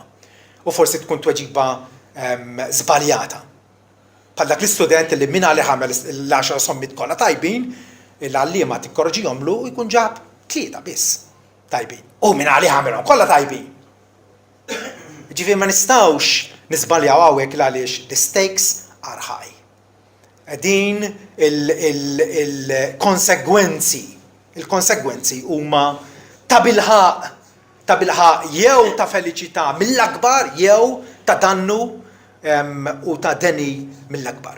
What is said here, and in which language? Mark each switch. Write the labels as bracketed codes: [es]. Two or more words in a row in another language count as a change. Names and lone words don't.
[mt] U forsi tkun tweġiba żbaljata. Bħal dak l-istudent illi min għalih għamel l-10 sommit kollha tajbin, il-għalliema tikkorġihomlu u jkun ġab 3 biss tajbin. U min għalih għamilhom kollha tajbin. Ġifieri ma nistgħux nisbaljaw hawnhekk għaliex [en] the stakes are high. [mt] Din il-konsegwenzi huma ta' bilħaq jew ta' feliċità mill-akbar jew ta' dannu u ta' deni mill-akbar.